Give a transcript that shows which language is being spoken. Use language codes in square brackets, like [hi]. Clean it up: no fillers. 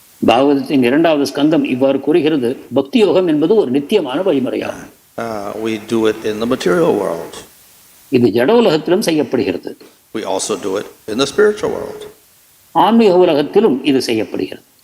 [ta] பாகவதத்தின் இரண்டாவது ஸ்கந்தம் இவ்வாறு கூறுகிறது, பக்தி யோகம் என்பது ஒரு நித்தியமான வழிமுறையாகும். [en] We do it in the material world. [ta] இது ஜட உலகத்திலும் செய்யப்படுகிறது. [en] We also do it in the spiritual world. [ta] ஆன்மீக உலகத்திலும் இது செய்யப்படுகிறது.